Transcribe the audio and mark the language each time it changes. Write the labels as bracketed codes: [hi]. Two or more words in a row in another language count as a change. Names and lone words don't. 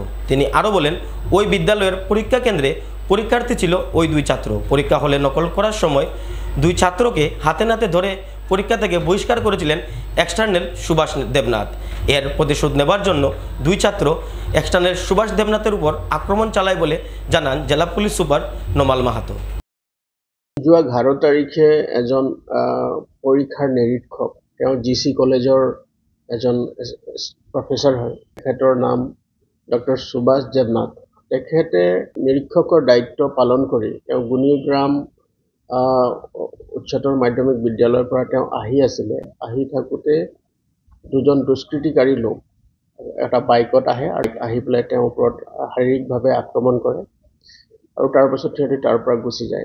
[bn] তিনি আরও বলেন, ওই বিদ্যালয়ের পরীক্ষা কেন্দ্রে পরীক্ষার্থী ছিল ওই 2 ছাত্র। পরীক্ষা হলে নকল করার সময় 2 ছাত্রকে হাতে নাতে ধরে পরীক্ষা থেকে বহিষ্কার করেছিলেন এক্সটার্নাল সুভাষ দেবনাথ। এর প্রতিশোধ নেবার জন্য 2 ছাত্র এক্সটার্নাল সুভাষ দেবনাথের উপর আক্রমণ চালায় বলে জানান জেলা পুলিশ সুপার নোমাল মাহাতো। [as] যোৱা 11 তাৰিখে এজন পৰীক্ষাৰ নিৰীক্ষক, তেওঁ GC কলেজৰ এজন প্ৰফেচৰ হয়। তেখেতৰ নাম ডক্টৰ সুভাষ দেৱনাথ। তেখেতে নিৰীক্ষকৰ দায়িত্ব পালন কৰি তেওঁ গুণিগ্ৰাম উচ্চতৰ মাধ্যমিক বিদ্যালয়ৰ পৰা তেওঁ আহি থাকোঁতে 2জন দুষ্কৃতিকাৰী লোক এটা বাইকত আহে আৰু আহি পেলাই তেওঁৰ ওপৰত শাৰীৰিকভাৱে আক্ৰমণ কৰে আৰু তাৰপাছত সিহঁতে তাৰ পৰা গুচি যায়।